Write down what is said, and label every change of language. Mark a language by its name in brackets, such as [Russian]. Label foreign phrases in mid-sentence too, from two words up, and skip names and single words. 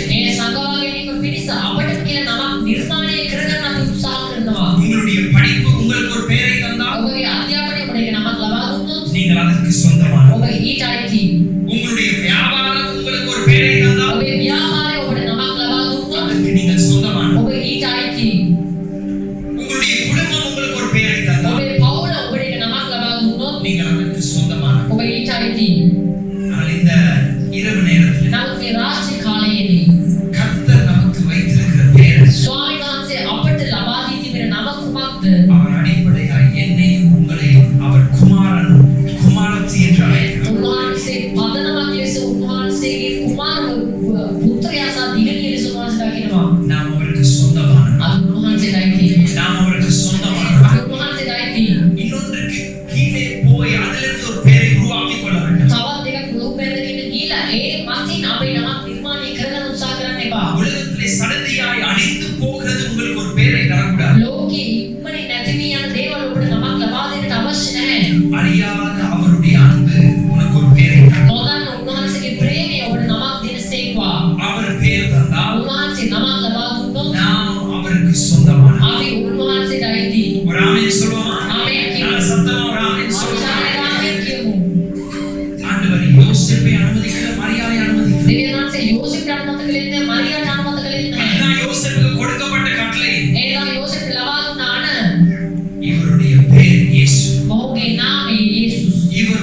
[Sinhala] ඒ සංගවා ගැනීම පිණිස අපට කියලා නමක් නිර්මාණය කරගන්න අපි උත්සාහ කරනවා. [Tamil] உங்களுடைய படிப்பு உங்களுக்கு ஒரு பெயரை தந்தால் [Sinhala] ඔබගේ අධ්‍යාපනය ඔබට නමක් ලබා දුන්නොත් [Tamil] நீங்கள் அதற்கு சொந்தமானவர். [Sinhala] ඔබ ඊට අයිති. [Tamil] உங்களுடைய வியாபாரம் உங்களுக்கு ஒரு பெயரை தந்தால் [Sinhala] ඔබේ ව්‍යාපාරය ඔබට නමක් ලබා දුන්නොත් [Tamil] அதற்கு நீங்கள் சொந்தமானவர். [Sinhala] ඔබ ඊට අයිති. [Tamil] உங்களுடைய குடும்பம் உங்களுக்கு ஒரு பெயரை தந்தால் [Sinhala] ඔබේ පවුල ඔබට නමක් ලබා දුන්නොත් [Tamil] நீங்கள் அதற்கு சொந்தமானவர். [Sinhala] ඔබ ඊට අයිති. [Tamil] ஆனால் இந்த இரவு நேரத்தில் [Sinhala] නමුත් මේ රාත්‍රී කාලයේදී [Tamil] கர்த்தர் நமக்கு வைத்திருக்கிற பெயர் [Sinhala] ස්වාමීන් වහන්සේ අපට ලබා දී තිබෙන නම කුමක්ද? [Tamil] அவர் அடிப்படையாய் என்னையும் உங்களையும் அவர் குமாரன் குமாரத்தி என்று அழைக்கிறார். [Sinhala] උන්වහන්සේ පදනමක් ලෙස උන්වහන්සේගේ කුමාර පුත්‍රයා සහ දිගණිය ලෙස උන්වහන්සේ දකිනවා. [Tamil] நாம் அவருக்கு சொந்தமானவர். [Sinhala] අපි උන්වහන්සේට අයිති. [Tamil] நாம் அவருக்கு சொந்தமானவர். [Sinhala] අපි උන්වහන්සේට අයිති. [Tamil] இன்னொன்றுக்கு கீழே போய் அதிலிருந்து ஒரு பெயரை உருவாக்கிக் கொள்ள வேண்டும். [Sinhala] තවත් දෙකක් ලෝකෙදකින් ගිහිලා ඒ මතින් අපේ නමක් නිර්මාණය කරගන්න උත්සාහ කරන්න එපා. [Tamil] உலகத்திலே சடதியாய் அழிந்து போகிறது உங்களுக்கு ஒரு பெயரை தரக்கூடாது. [Sinhala] ලෝකේ ඉක්මනින් නැති වී යන දේවල් ඔබට නමක් ලබා දෙන්නට අවශ්‍ය නැහැ. [Tamil] அறியாத அவருடைய அன்பு உனக்கு ஒரு பெயரை தரும். [Sinhala] නොදන්න උන්වහන්සේගේ ප්‍රේමය ඔබට නමක් දෙනසේක්වා. [Tamil] அவர் பெயர் தந்தால் [Sinhala] උන්වහන්සේ නමක් ලබා දුන්නොත් [Tamil] நாம் அவருக்கு சொந்தமானவர். [Sinhala] අපි උන්වහන්සේට අයිති. [Tamil] ஒரு ஆமென் சொல்லுவோமா? ஆமென். நல்ல சத்தமா ஒரு ஆமென் [Sinhala] අපි [Tamil] சொல்லுவோம். [Sinhala] සාරාවෙන් කියමු. [Tamil] ஆண்டவர் யோசேப்பை அனுமதிக்கிற மரியாதை அனுமதிக்கிறார். [Sinhala] දෙවියන් වහන්සේ යෝසෙෆ්ට අනුමත කළේ නැහැ, මරියාට අනුමත කළේ නැහැ. [Tamil] அதுதான் யோசேப்புக்கு கொடுக்கப்பட்ட கட்டளை. [Sinhala] ඒකම යෝසෙෆ්ට ලබා දුන්න අණ. [Tamil] இவருடைய பெயர் இயேசு. [Sinhala] ඔහුගේ නාමය යේසුස්.